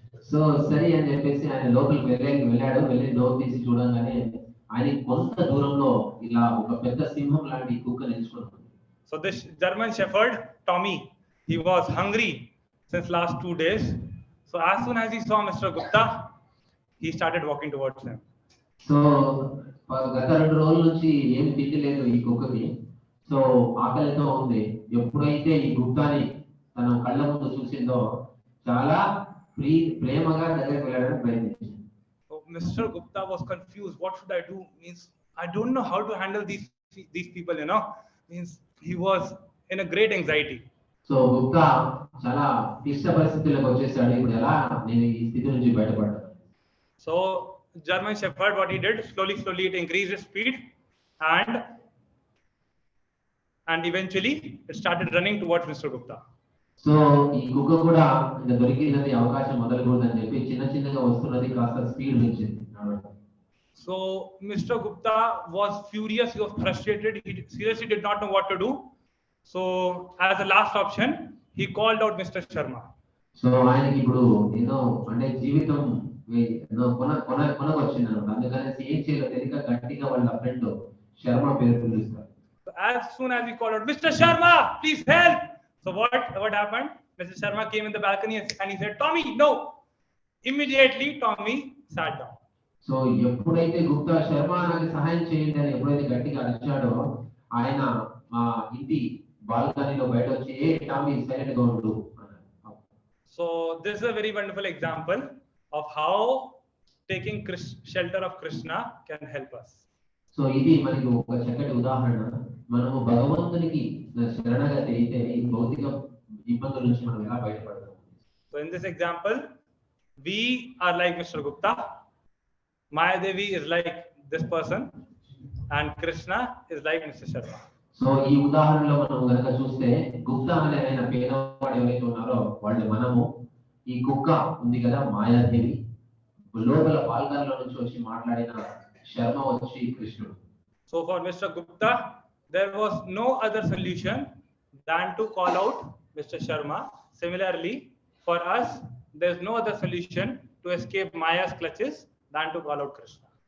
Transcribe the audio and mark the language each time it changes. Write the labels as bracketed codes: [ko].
[te] So సరే అని చెప్పేసి ఆయన లోపలికి వెళ్ళాడు. వెళ్ళి డోర్ తీసి చూడంగానే ఆయన కొంత దూరంలో ఇలా ఒక పెద్ద సింహం లాంటి కుక్క నిల్చుకుంది. [en] So this German Shepherd Tommy, he was hungry since last 2 days. So as soon as he saw Mr. Gupta, he started walking towards him. [te] So గత 2 రోజుల నుంచి ఏం తినలేదు ఈ కుక్కకి. సో ఆకలితో ఉంది. ఎప్పుడైతే ఈ గుప్తాని తన కళ్ళ ముందు చూసిందో చాలా ప్రేమగా దగ్గరికి వెళ్ళడానికి ప్రయత్నించింది. [en] So Mr. Gupta was confused. What should I do? Means I don't know how to handle these people, you know. Means he was in a great anxiety. [te] So Gupta చాలా క్లిష్ట పరిస్థితులకు వచ్చేసాడు. ఇప్పుడు ఎలా నేను ఈ స్థితి నుంచి బయటపడతాను? [en] So German Shepherd, what he did, slowly it increased its speed, and eventually it started running towards Mr. Gupta. [te] So ఈ కుక్క కూడా ఇంకా దొరికినది అవకాశం మొదలుకుందని చెప్పి చిన్నగా వస్తున్నది, కాస్త స్పీడ్ పెంచింది. [en] So Mr. Gupta was furious, he was frustrated, he seriously did not know what to do. So as a last option, he called out Mr. Sharma. [te] So ఆయనకి ఇప్పుడు ఏదో అంటే జీవితం ఏదో కొనకు వచ్చింది అన్నమాట. అందుకనేసి ఏం చేయాలో తెలియక గట్టిగా వాళ్ళ ఫ్రెండ్ శర్మ పేరు పిలుస్తారు. [en] So as soon as he called out, Mr. Sharma, please help. So what happened? Mr. Sharma came in the balcony and he said, Tommy, no. Immediately Tommy sat down. [te] So ఎప్పుడైతే గుప్తా శర్మ నాకు సహాయం చేయండి అని ఎప్పుడైతే గట్టిగా అరిచాడో ఆయన మా ఇంటి బాల్కనీలో బయట వచ్చి ఏ టామీ సైలెంట్ గా ఉండు అన్నాడు. [en] So this is a very wonderful example of how taking shelter of Krishna can help us. [te] So ఇది మనకి ఒక చక్కటి ఉదాహరణ. మనము భగవంతునికి శరణాగతి అయితే ఈ భౌతిక ఇబ్బందుల నుంచి మనం ఎలా బయటపడతాం. [en] So in this example, we are like Mr. Gupta, Maya Devi is like this person, and Krishna is like Mr. Sharma. [te] So ఈ ఉదాహరణలో మనం గనక చూస్తే గుప్తా అనే ఆయన పేదవాడు ఎవరైతే ఉన్నారో వాళ్ళు మనము, ఈ కుక్క ఉంది కదా మాయాదేవి, లోపల బాల్కనీలో నుంచి వచ్చి మాట్లాడిన శర్మ వచ్చి కృష్ణుడు. [en] So for Mr. Gupta, there was no other solution than to call out Mr. Sharma. Similarly, for us, there is no other solution to escape Maya's clutches than to call out Krishna.